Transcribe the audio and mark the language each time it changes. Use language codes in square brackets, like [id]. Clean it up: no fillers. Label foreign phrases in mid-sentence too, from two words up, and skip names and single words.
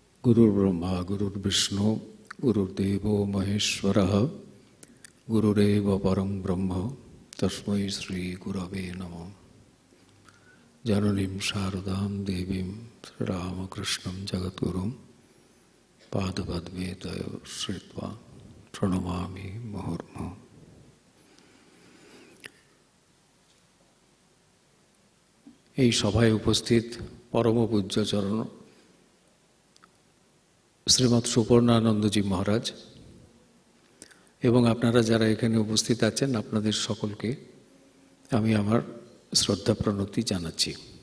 [sa] गुरुर्ब्रह्मा गुरुर्विष्णु गुरुर्देवो महेश्वरः गुरुरेव परं ब्रह्म तस्मै श्री गुरवे नमः। जननीं शारदां देवीं श्रीरामकृष्णं जगद्गुरुं पादपद्मे तयोः श्रित्वा प्रणमामि मुहुर्मुहुः। [bn] এই সভায় উপস্থিত পরম পূজ্য চরণ শ্রীমৎ সুপর্ণানন্দজি মহারাজ এবং আপনারা যারা এখানে উপস্থিত আছেন, আপনাদের সকলকে আমি আমার শ্রদ্ধা প্রণতি জানাচ্ছি।